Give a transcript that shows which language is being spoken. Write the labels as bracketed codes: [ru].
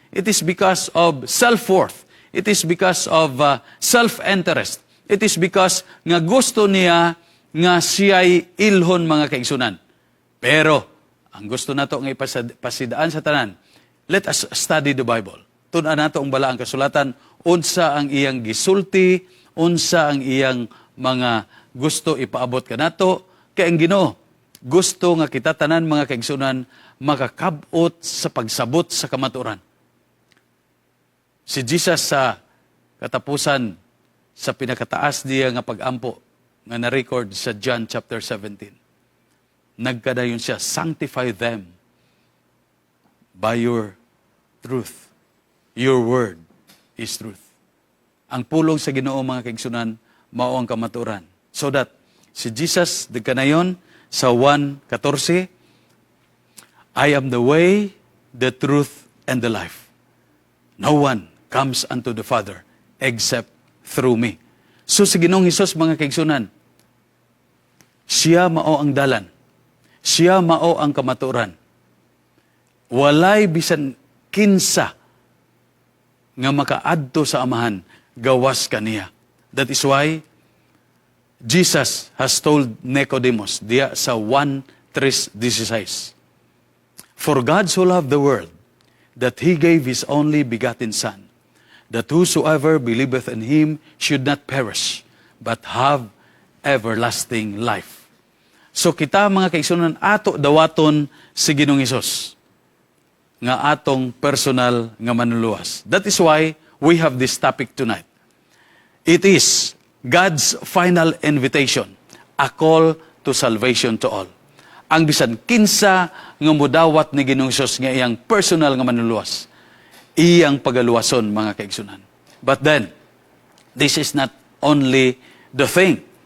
[en] It is because of self-worth. It is because of self-interest. It is because [ceb] nga gusto niya nga siya'y ilhon mga kaigsunan. Pero, ang gusto nato nga ipasidaan sa tanan, [en] let us study the Bible. [ceb] Tun-an nato ang balaang kasulatan, unsa ang iyang gisulti, unsa ang iyang mga gusto ipaabot ka nato, kay ang Ginoo gusto nga kita tanan mga kaigsunan makakabot sa pagsabot sa kamatuoran. Si Jesus sa katapusan sa pinakataas diya nga pagampo nga na-record sa John chapter 17. Nagkadayon siya, [en] sanctify them by your truth. Your word is truth. [ceb] Ang pulong sa Ginoo mga kaigsunan mao ang kamatuoran. [en] So that [ceb] si Jesus nagkanayon sa [en] 1:14, I am the way, the truth, and the life. No one comes unto the Father except through me. [ceb] So si Ginoong Hesus mga kaigsunan, siya mao ang dalan. Siya mao ang kamatuoran. Walay bisan kinsa nga makaadto sa amahan gawas kaniya. [en] That is why Jesus has told Nicodemus [ceb] diya sa [en] 1:3:16, For God so loved the world that He gave His only begotten Son, that whosoever believeth in Him should not perish, but have everlasting life. [ceb] So kita mga kaigsunan, ato dawaton si Ginoong Hesus nga atong personal nga manluluwas. [en] That is why we have this topic tonight. It is God's final invitation, a call to salvation to all. [ceb] Ang bisan kinsa nga mudawat ni Ginoong Hesus nga iyang personal nga manluluwas, iyang pagaluwason mga kaigsunan. [en] But then, this is not only the thing.